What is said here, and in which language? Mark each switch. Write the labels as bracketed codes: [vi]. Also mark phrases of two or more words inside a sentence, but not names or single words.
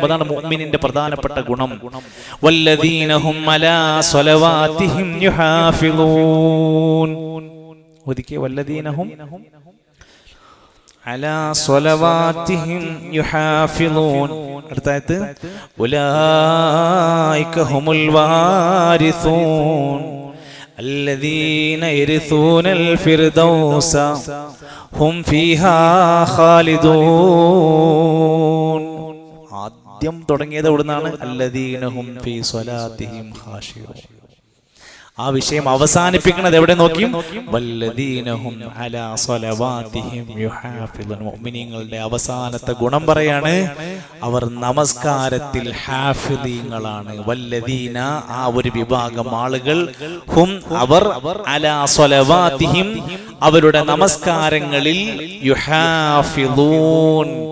[ml] അതാണ് മുഅ്മിനിന്റെ പ്രധാനപ്പെട്ട ഗുണം. [ar] والذين هم على صلواتهم يحافظون. ഒരിക്കൽ والذين هم على صلواتهم يحافظون. അടുത്തായത് أولئك هم الوارثون الذين يرثون الفردوس هم فيها خالدون. [ml] ആദ്യം തുടങ്ങിയത് എവിടുന്നാണ്? [ar] الذين هم في صلاتهم خاشعون. [ml] ആ വിഷയം അവസാനിപ്പിക്കുന്നത് എവിടെ നോക്കിയും [ar] والذين هم على صلواتهم يحافظون. [ml] മുഅ്മിനീങ്ങളുടെ അവസാനത്തെ ഗുണം പറയാണ്, അവർ നമസ്കാരത്തിൽ ഹാഫിളീങ്ങളാണ്. വല്ലദീന, ആ ഒരു വിഭാഗം ആളുകൾ, ഹും, അവർ, [ar] على صلواتهم, [ml] അവരുടെ നമസ്കാരങ്ങളിൽ, യുഹാഫിളൂൻ.